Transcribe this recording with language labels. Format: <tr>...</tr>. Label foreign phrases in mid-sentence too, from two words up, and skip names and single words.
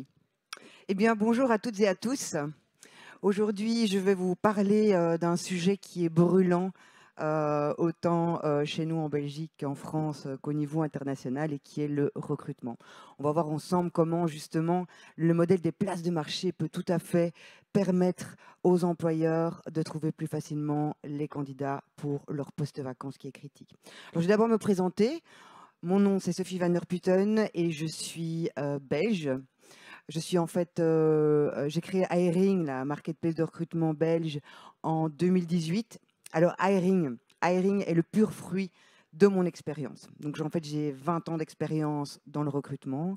<fr>Eh bien, bonjour à toutes et à tous. Aujourd'hui, je vais vous parler d'un sujet qui est brûlant, autant chez nous en Belgique qu'en France qu'au niveau international, et qui est le recrutement. On va voir ensemble comment justement le modèle des places de marché peut tout à fait permettre aux employeurs de trouver plus facilement les candidats pour leur poste vacant, ce qui est critique. Alors, je vais d'abord me présenter. Mon nom, c'est Sophie van der Putten et je suis belge. Je suis en fait, j'ai créé Hiring, la marketplace de recrutement belge, en 2018. Alors, Hiring est le pur fruit de mon expérience. Donc, en fait, j'ai 20 ans d'expérience dans le recrutement.</fr>